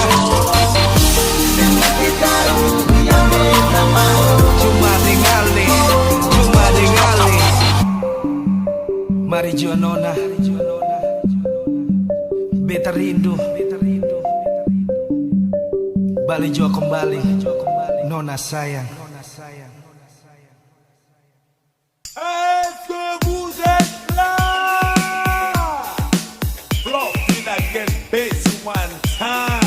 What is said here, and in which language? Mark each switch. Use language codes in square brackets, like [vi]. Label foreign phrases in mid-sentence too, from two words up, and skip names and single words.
[abs] Semesti tahu yang beta mau. Cuma dengale. Mari jua nona, beta rindu. Balik jua kembali, nona sayang. [fr] Est-ce que vous êtes là? [en] Flopping again, bass one time.